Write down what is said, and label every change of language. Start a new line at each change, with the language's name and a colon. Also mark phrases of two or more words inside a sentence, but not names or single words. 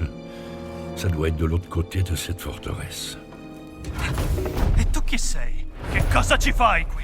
French: Ça doit être de l'autre côté de cette forteresse.
Italian: E tu chi sei? Che cosa ci fai qui?